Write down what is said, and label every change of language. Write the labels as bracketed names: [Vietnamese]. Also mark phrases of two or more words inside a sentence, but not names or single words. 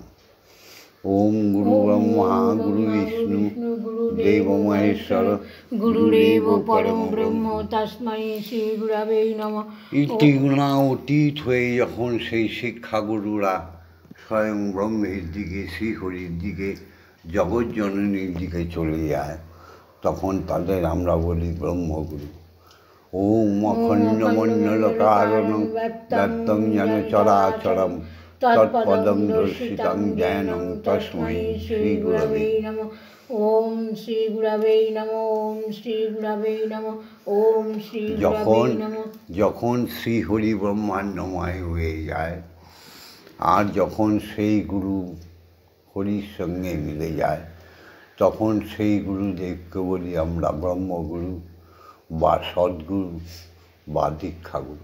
[Sanskrit] ওম গুরু ব্রহ্মা গুরু বিষ্ণু দেব মহেশ্বর গুরুদেব পরম ব্রহ্ম তস্मै শ্রীগুরবে নমঃ। [Bangla] ইতিগুণা অতীত হয়ে যখন সেই শিক্ষাগুরুরা স্বয়ং ব্রহ্মের দিকে, শ্রীহরির দিকে, জগৎজননীর দিকে চলে যায়, তখন তাদের আমরা বলি ব্রহ্মগুরু। [Sanskrit] ওম অখণ্ডমণ্ডলকারণং ব্যক্তং যেন চরাচরম তৎপদং দর্শিতং জ্ঞানং তস্मै শ্রীগুরবে নমঃ। ওম শ্রীগুরবে নমঃ। ওম শ্রীগুরবে নমঃ। ওম শ্রীগুরবে নমঃ। [Bangla] যখন শ্রীহরি ব্রহ্মাণ্ডময় হয়ে যায়, আর যখন সেই গুরু হরির সঙ্গে মিলে যায়, তখন সেই গুরুদেবকে বলি আমরা ব্রহ্মগুরু বা সদ্গুরু বা দীক্ষাগুরু।